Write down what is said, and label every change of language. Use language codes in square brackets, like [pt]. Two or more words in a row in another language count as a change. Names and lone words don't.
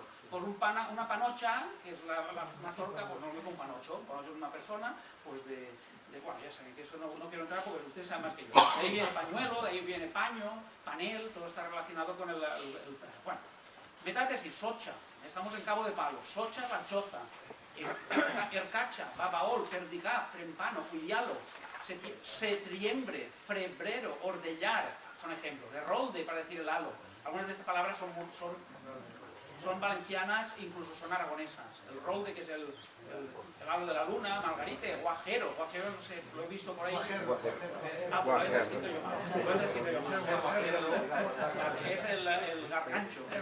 [es] Pues una panocha, que es una mazorca, pues no lo mismo que un panocho. Panocho es una persona, pues bueno, ya saben que eso no quiero entrar porque ustedes saben más que yo. De ahí viene pañuelo, de ahí viene paño, panel, todo está relacionado con el bueno, metátesis, socha, estamos en Cabo de Palo, socha, bachoza, ercacha, babaol, perdicá, frempano, cuilialo, setriembre, frebrero, ordellar, son ejemplos, de rolde para decir el halo. Algunas de estas palabras son valencianas, incluso son aragonesas. El rolde, que es el halo de la luna, margarite, guajero, no sé, lo he visto por ahí. Ah, pues lo he descrito yo mal. Es el gargancho.